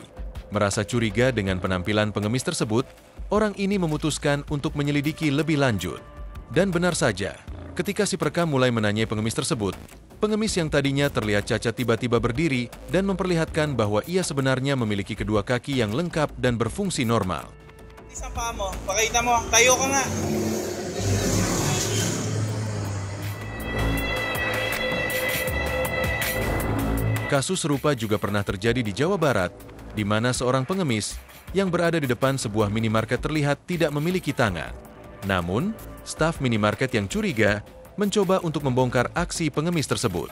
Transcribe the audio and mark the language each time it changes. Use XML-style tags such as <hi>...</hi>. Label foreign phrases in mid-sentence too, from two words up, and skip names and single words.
<id>Merasa curiga dengan penampilan pengemis tersebut, orang ini memutuskan untuk menyelidiki lebih lanjut. Dan benar saja, ketika si perekam mulai menanyai pengemis tersebut, pengemis yang tadinya terlihat cacat tiba-tiba berdiri dan memperlihatkan bahwa ia sebenarnya memiliki kedua kaki yang lengkap dan berfungsi normal.</id> <tl>Isang paa mo, pakita mo, tayo ka nga.</tl> <id>Kasus serupa juga pernah terjadi di Jawa Barat, di mana seorang pengemis yang berada di depan sebuah minimarket terlihat tidak memiliki tangan. Namun, staf minimarket yang curiga mencoba untuk membongkar aksi pengemis tersebut.</id>